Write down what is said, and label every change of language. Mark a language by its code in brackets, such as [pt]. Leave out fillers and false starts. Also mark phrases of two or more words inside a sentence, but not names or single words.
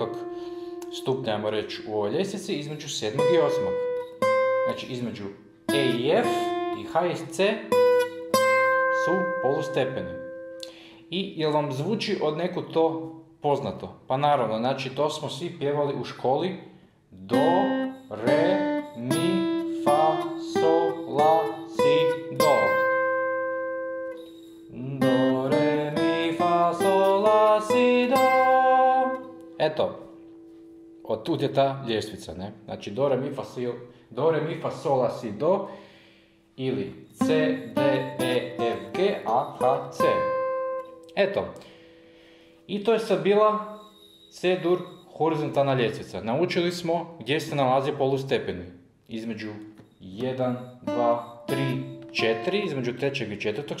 [hr] stupnja, ajmo reći, u ovoj ljestvici, između 7. i 8. Znači između E i F i H i C su polustepeni. I jel vam zvuči od nekud to poznato? Pa naravno, znači to smo svi pjevali u školi. Do, re, mi, fa, sol, la, si, do. Do, re, mi, fa, sol, la, si, do. Eto, od tud je ta ljestvica, ne? Znači do, re, mi, fa, sol, la, si, do. Ili C, D, E, F, G, A, H, C. Eto. I to je sad bila C-dur horizontalna ljestvica. Naučili smo gdje se nalazi polustepeni. Između 1, 2, 3, 4, između 3. i 4.